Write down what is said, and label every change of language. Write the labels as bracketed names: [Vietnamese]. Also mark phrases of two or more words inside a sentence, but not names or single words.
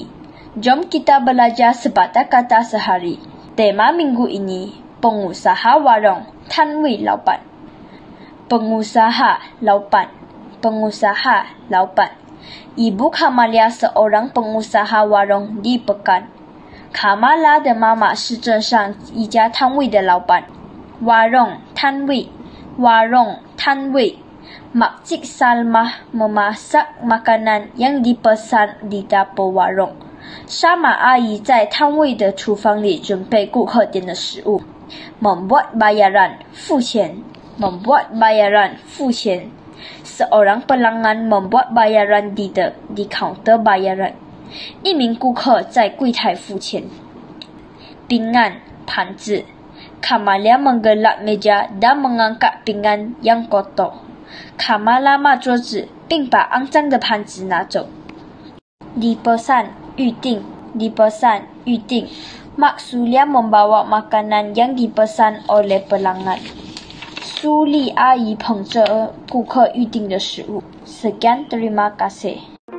[Malay] Jom kita belajar sebatang kata sehari. Tema minggu ini, pengusaha warung, Tan Wei Laoban. Pengusaha Laoban. Pengusaha Laoban. Ibu Kamalia seorang pengusaha warung di Pekan. [Chinese] Kamala 的妈妈是镇上一家摊位的老板。 [Malay] warung 摊位 warung 摊位 Makcik Salmah memasak makanan yang dipesan di dapur warung。 [Chinese] 沙马阿姨在摊位的厨房里准备顾客点的食物。 [Malay] membuat bayaran 付钱 membuat bayaran 付钱 Seorang pelanggan membuat bayaran di kaunter bayaran。 [Chinese] 一名顾客在柜台付钱。 [Malay] pinggan 盘子 Kamalia menggelap meja dan mengangkat pinggan yang kotor。 [Chinese] Kamala 抹桌子并把肮脏的盘子拿走。 [Malay] dipesan 预定 dipesan 预定 Mak Sulia membawa makanan yang dipesan oleh pelanggan。 [Chinese] 苏丽阿姨捧着顾客预定的食物。 [Malay] Sekian terima kasih。